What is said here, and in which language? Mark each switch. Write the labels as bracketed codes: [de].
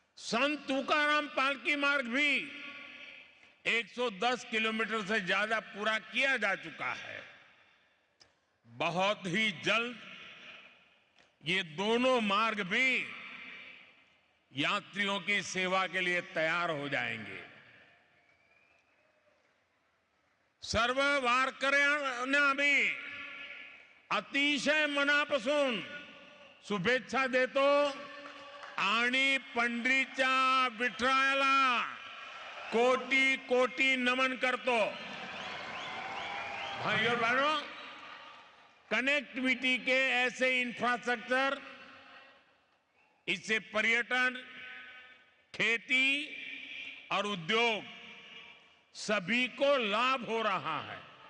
[hi] संत तुकाराम पालकी मार्ग भी 110 किलोमीटर से ज्यादा पूरा किया जा चुका है। बहुत ही जल्द ये दोनों मार्ग भी यात्रियों की सेवा के लिए तैयार हो जाएंगे। [mr] सर्व वारकऱ्यांना मी अतिशय मनापासून शुभेच्छा देतो आणि पंढरीच्या विठ्ठलाला कोटी कोटी नमन करतो। [hi] भाइयों और बहनों, कनेक्टिविटी के ऐसे इंफ्रास्ट्रक्चर, इससे पर्यटन, खेती और उद्योग सभी को लाभ हो रहा है।